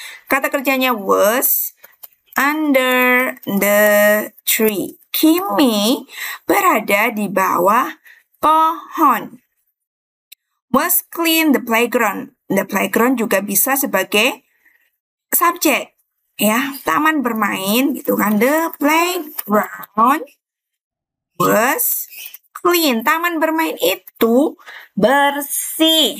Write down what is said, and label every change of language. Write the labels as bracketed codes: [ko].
[id] Kata kerjanya [en] was under the tree. [id] Kimi berada di bawah pohon. [en] Was clean the playground. The playground [id] juga bisa sebagai subjek ya, taman bermain gitu kan. [en] The playground was clean. [id] Taman bermain itu bersih.